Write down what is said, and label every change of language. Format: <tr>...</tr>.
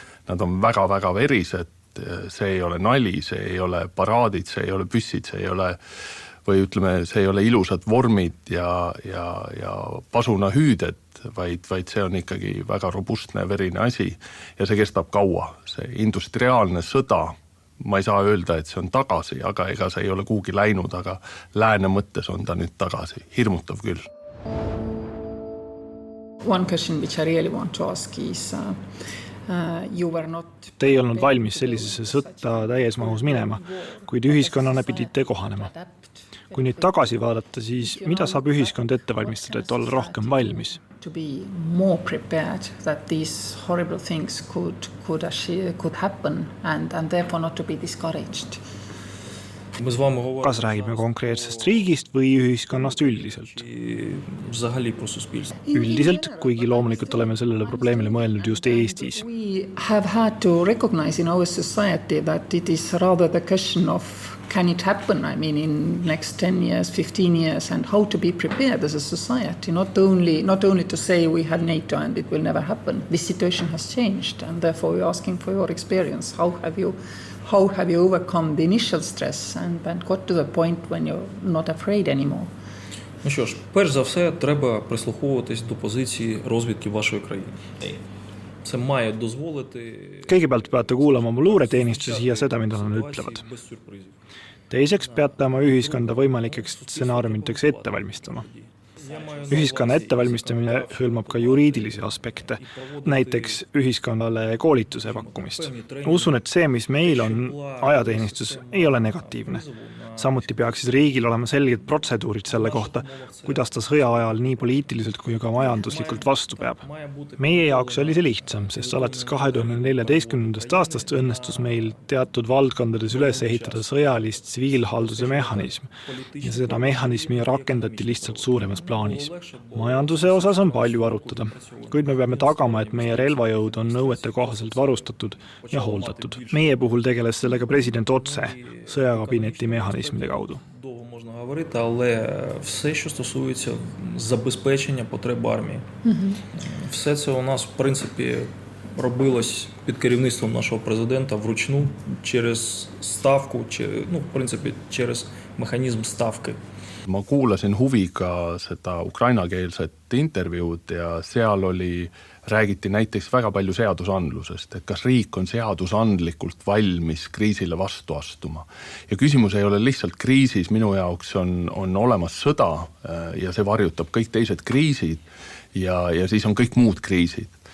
<et>Nad on väga-väga verised, see ei ole nali, see ei ole paraadid, see ei ole püssid, see ei ole, või ütleme, see ei ole ilusad vormid ja pasunahüüded, vaid see on ikkagi väga robustne verine asi ja see kestab kaua. See industriaalne sõda, ma ei saa öelda, et see on tagasi, aga ega see ei ole kuhugi läinud, aga lääne mõttes on ta nüüd tagasi. Hirmutav küll.</et> <en>One question which I really want to ask is you were not...</en> <et>Te ei olnud valmis sellisesse sõtta täies mahus minema, kuid ühiskonnana pidite kohanema. Kui nüüd tagasi vaadata, siis mida saab ühiskond ette valmistada, et olla rohkem valmis?</et> <en>To be more prepared that these horrible things could happen and therefore not to be discouraged.</en> <et>Kas räägime konkreetsest riigist või ühiskonnast üldiselt? Üldiselt, kuigi loomulikult oleme sellele probleemile mõelnud just Eestis.</et> <en>We have had to recognize in our society that it is rather the question of can it happen, I mean, in next 10 years, 15 years, and how to be prepared as a society, not only to say we had NATO and it will never happen. This situation has changed, and therefore we're asking for your experience. How have you overcome the initial stress and got to the point when you're not afraid anymore?</en> <uk>Ну що ж, перш за все, треба прислуховуватись до позиції розвідки вашої країни.</uk> <et>See mає дозволити... Kõigepealt peate kuulama oma luureteenistusi ja seda, mida nad ütlevad. Teiseks peate oma ühiskonda võimalikeks stsenaariumiteks ette valmistama. Ühiskonna ettevalmistamine hõlmab ka juriidilisi aspekte, näiteks ühiskonnale koolituse pakkumist. Usun, et see, mis meil on ajateenistus, ei ole negatiivne. Samuti peaksid riigil olema selged protseduurid selle kohta, kuidas ta sõja ajal nii poliitiliselt kui ka majanduslikult vastu peab. Meie jaoks oli see lihtsam, sest alates 2014. aastast õnnestus meil teatud valdkondades üles ehitada sõjalist tsiviilhalduse mehhanism ja seda mehhanismi rakendati lihtsalt suuremas plaanis. Majanduse osas on palju arutada, kuid me peame tagama, et meie relvajõud on nõuete kohaselt varustatud ja hooldatud. Meie puhul tegeles sellega president otse sõjakabineti mehhanismide kaudu.</et> <uk>Довго можна говорити, але все, що стосується забезпечення потреб армії. Все це у нас, в принципі, робилось під керівництвом нашого президента вручну через ставку, в принципі, через механізм ставки.</uk> <et>Ma kuulasin huviga seda ukrainakeelset intervjuud ja seal räägiti näiteks väga palju seadusandlusest, et kas riik on seadusandlikult valmis kriisile vastu astuma. Ja küsimus ei ole lihtsalt kriisis, minu jaoks on olemas sõda ja see varjutab kõik teised kriisid ja siis on kõik muud kriisid.</et>